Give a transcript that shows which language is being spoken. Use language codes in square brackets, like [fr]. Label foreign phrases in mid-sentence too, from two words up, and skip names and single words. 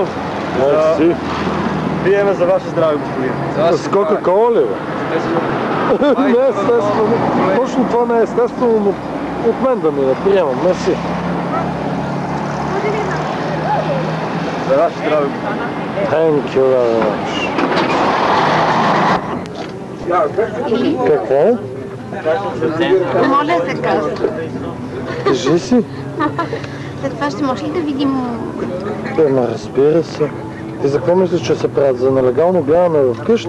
[bg] Мерси. Пиеме за ваше здраве, господин. С Кока-кола ли, бе? Не е естествено. Точно това не е естествено, но от мен да ми не приемам. Мерси. За ваше здраве. [en] Thank you very much. [bg] Какво? Моля се казва. Кажи си. След това ще може ли да видим... Ема, разбира се. Ти за какво мислиш, че се правят? За нелегално гледане в къщи?